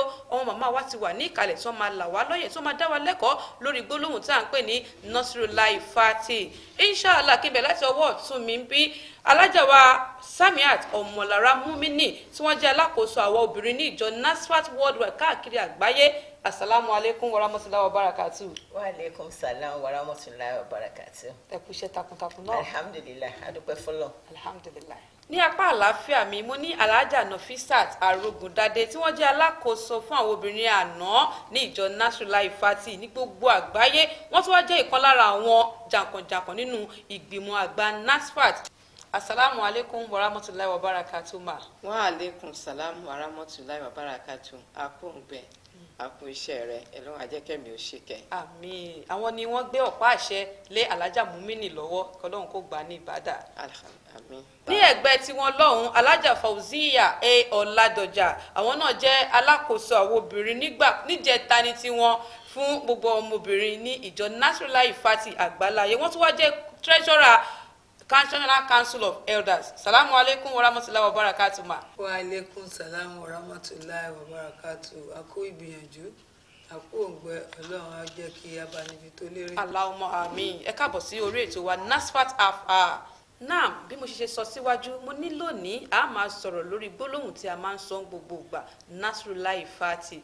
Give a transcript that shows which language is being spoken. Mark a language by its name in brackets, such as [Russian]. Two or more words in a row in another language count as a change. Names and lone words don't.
[Yoruba] Àwọn màmá wa ti wà ní ìkàlẹ̀ tí wọ́n máa là wá lọ́yẹ̀ tí wọ́n máa dá wa lẹ́kọ̀ọ́ lórí gbólóhùn tí à ń pè ní Nasrullah Fati. Inshallah kí n bẹ̀ láti ọwọ́ ọ̀tún mi ń bí alájà wa Samiat Ọmọlára Mumini tí wọ́n jẹ́ alákòóso àwọn obìnrin ní ìjọ NASFAT worldwide káàkiri àgbáyé. [Arabic] السلام عليكم ورحمة الله وبركاته. وعليكم السلام ورحمة الله وبركاته. [Yoruba] Ẹ kú iṣẹ́ takuntakun náà. Alhamdulillah, adúpẹ́ fọ́lọ́run. Alhamdulillah. Ní apá àlàáfíà mi mo ní Alhaja Nafisat Arogundade tí wọ́n jẹ́ alákòóso fún àwọn obìnrin àná ní ìjọ Nasrullah Fati ní gbogbo àgbáyé. Wọ́n tún wá jẹ́ ìkan lára àwọn jàǹkànjàǹkàn nínú ìgbìmọ̀ àgbà NASFAT. [Arabic] السلام عليكم ورحمة الله وبركاته ma. وعليكم السلام ورحمة الله وبركاته. [Yoruba] Akóǹgbẹ àpò iṣẹ́ rẹ̀ ẹlọ́run ajẹ́kẹ̀mí ò ṣe kẹ́. Àmín. Àwọn ni wọ́n gbé ọ̀pá àṣẹ lé Alhaja Mumini lọ́wọ́ kọ́lọ́run kó gbà ní ìbádà. Àmín. Ní ẹ̀gbẹ́ tí wọ́n lọ́hùn Alhaja Fauziya Ọládọjà àwọn náà jẹ́ alákòóso àwọn obìnrin níjẹta ní tiwọn fún gbogbo ọmọbìnrin ní ìjọ Nasrullah Fati àgbáláyé. Wọ́n tún wá jẹ́ treasurer National Council of Elders. [Arabic] سلام عليكم ورحمة الله وبركاته ma. وعليكم السلام ورحمة الله وبركاته. [Yoruba] A kú ìgbìyànjú, a kú òǹgbẹ, Ọlọ́run á jẹ́ kí a bá níbi tó lérè. Allahumma àmín. Ẹ káàbọ̀ sí orí ètò wa NASFAT half hour. Náà bí mo ṣe sọ síwájú mo ní lónìí a máa sọ̀rọ̀ lórí gbólóhùn tí a máa ń sọ gbogbo ìgbà Nasrullah Fati.